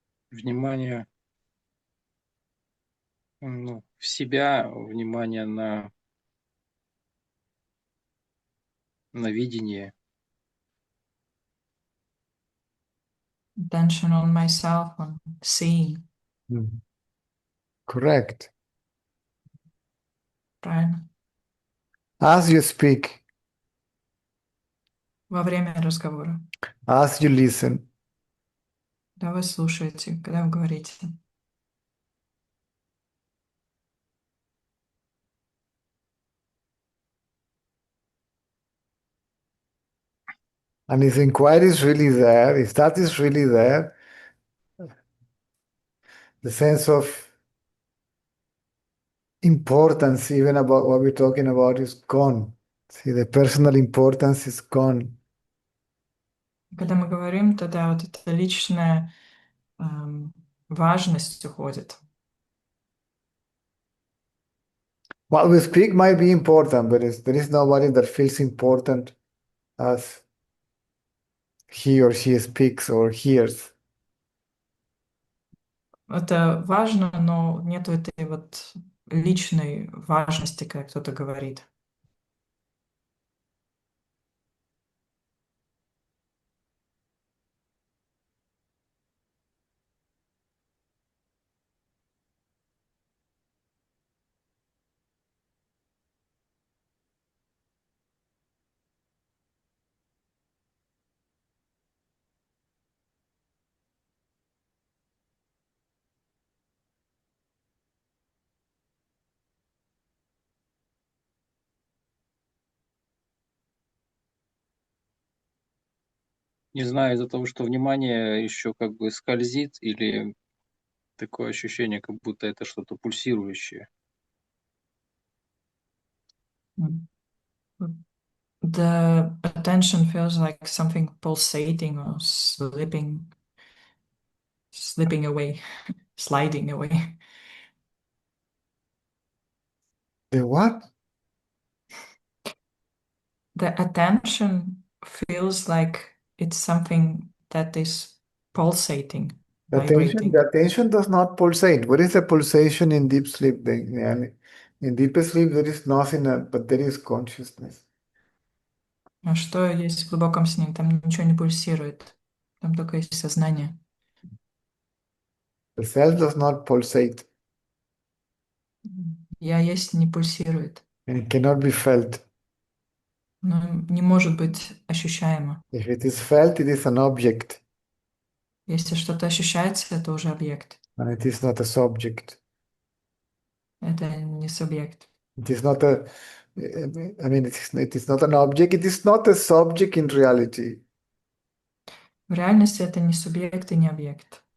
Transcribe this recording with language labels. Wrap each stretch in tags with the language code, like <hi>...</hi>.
<ru>Внимание в себя, внимание на видение.</ru> <en>Attention on myself, on seeing. Correct.</en> <ru>Правильно?</ru> <en>As you speak,</en> <ru>Во время разговора.</ru> <en>as you listen,</en> <ru>Когда вы слушаете, когда вы говорите.</ru> <en>and if inquiry is really there, if that is really there, the sense of importance, even about what we're talking about, is gone. See, the personal importance is gone.</en> <ru>Когда мы говорим, тогда вот эта личная важность уходит.</ru> <en>What we speak might be important, but there is nobody that feels important as he or she speaks or hears.</en> <ru>Это важно, но нет этой вот личной важности, когда кто-то говорит. Не знаю, из-за того, что внимание еще как бы скользит, или такое ощущение, как будто это что-то пульсирующее. Mm.</ru> <en>The attention feels like something pulsating or slipping away, sliding away. The what? The attention feels like it's something that is pulsating, vibrating. The attention does not pulsate. What is the pulsation in deep sleep? In deep sleep, there is nothing, but there is consciousness.</en> <ru>А что есть в глубоком сне? Там ничего не пульсирует. Там только есть сознание.</ru> <en>The self does not pulsate,</en> <ru>Я есть не пульсирует.</ru> <en>and it cannot be felt.</en> <ru>Но не может быть ощущаемо.</ru> <en>If it is felt, it is an object,</en> <ru>Если что-то ощущается, это уже объект.</ru> <en>and it is not a subject.</en> <ru>Это не субъект.</ru> <en>It is not a, I mean, it is not an object. It is not a subject in reality.</en> <ru>В реальности это не субъект и не объект.</ru>